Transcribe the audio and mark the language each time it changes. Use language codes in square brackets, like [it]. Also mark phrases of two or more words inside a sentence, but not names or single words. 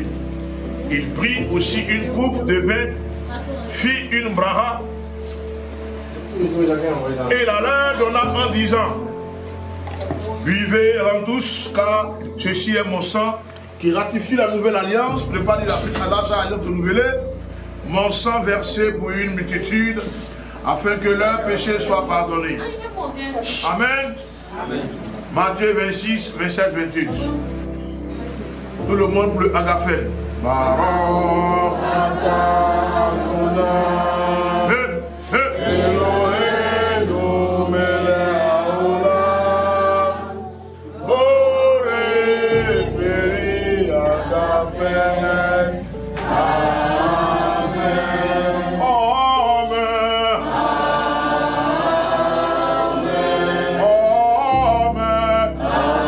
[fr] Il prit aussi une coupe de vin, fit une braha, et la leur donna en disant: buvez-en tous, car ceci est mon sang qui ratifie la nouvelle alliance, prépare la alliance renouvelée, mon sang versé pour une multitude, afin que leurs péchés soient pardonnés. Amen. Amen. Matthieu 26, 27, 28. Tout le monde pour le Agafen. [he] ברוך אתה אדוני אלוהינו מלך העולם בורא פרי הגפן. [fr] Amen. Amen. Amen. Amen.